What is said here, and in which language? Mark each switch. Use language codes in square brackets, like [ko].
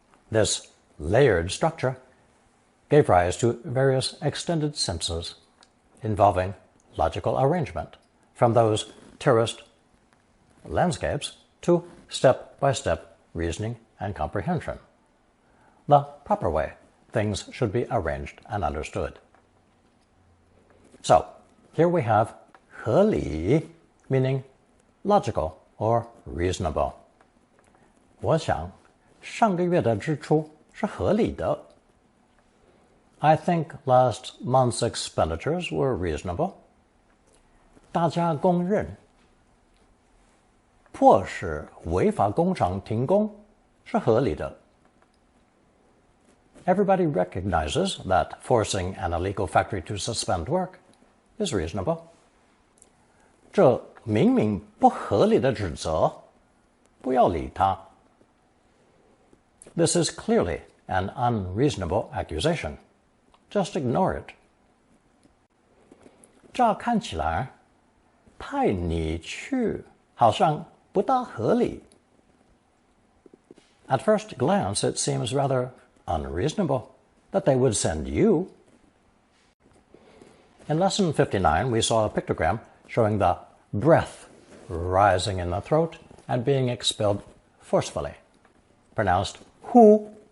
[en] This layered structure gave rise to various extended senses involving logical arrangement, from those terraced landscapes to step-by-step reasoning and comprehension. The proper way things should be arranged and understood. So, here we have 合理, meaning logical or reasonable. [zh] 我想上个月的支出是合理的。 [en] I think last month's expenditures were reasonable. [zh] 大家公认迫使违法工厂停工是合理的。 [en] Everybody recognizes that forcing an illegal factory to suspend work is reasonable. [zh] 这明明不合理的指责，不要理他。 [en] This is clearly an unreasonable accusation. Just ignore it. [zh] 乍看起来，派你去好像不大合理。 [en] At first glance, it seems rather unreasonable that they would send you. In Lesson 59, we saw a pictogram showing the breath rising in the throat and being expelled forcefully, pronounced hu.